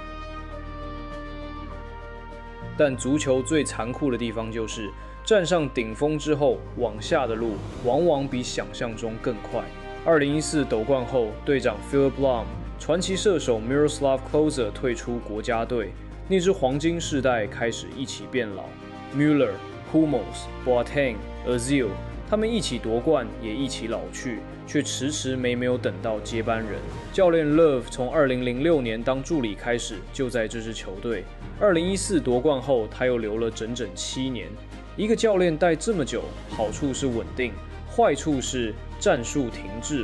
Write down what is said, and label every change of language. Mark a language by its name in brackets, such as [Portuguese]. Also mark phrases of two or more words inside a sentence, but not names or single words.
[Chinese] 但足球最殘酷的地方就是，站上頂峰之後，往下的路往往比想象中更快。2014斗冠後，隊長 Philipp Lahm、傳奇射手 Miroslav Klose 退出國家隊，那支黃金世代開始一起變老。Müller、Hummels、Boateng、Özil，他們一起奪冠，也一起老去，卻遲遲沒有等到接班人。教練 Löw 從2006年當助理開始，就在這支球隊。2014奪冠後，他又留了整整7年。一個教練帶這麼久，好處是穩定，壞處是戰術停滯了。